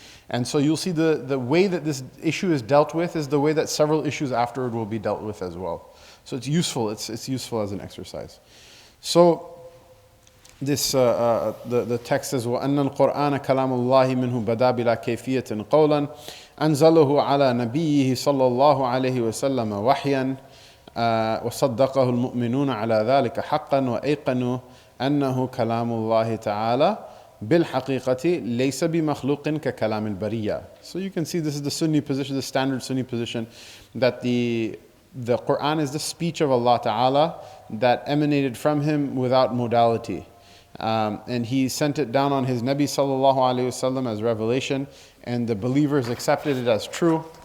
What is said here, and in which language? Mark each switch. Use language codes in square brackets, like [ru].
[en] And so you'll see the way that this issue is dealt with is the way that several issues afterward will be dealt with as well. So it's useful. It's useful as an exercise. So this the text says, [ar] وَأَنَّ الْقُرْآنَ كَلَامُ اللَّهِ مِنْهُ بَدَا بِلَا كَيْفِيَّةٍ قَوْلًا أَنزَلَهُ عَلَى نَبِيِّهِ صَلَّى اللَّهُ عَلَيْهِ وَسَلَّمَ وَحْيًا وصدقه المؤمنون على ذلك حقا وأيقنوا أنه كلام الله تعالى بالحقيقة ليس بمخلوق ككلام البرية. [en] So you can see this is the Sunni position, the standard Sunni position, that the Quran is the speech of Allah Ta'ala that emanated from Him without modality. And He sent it down on His Nabi Sallallahu Alaihi Wasallam as revelation, and the believers accepted it as true.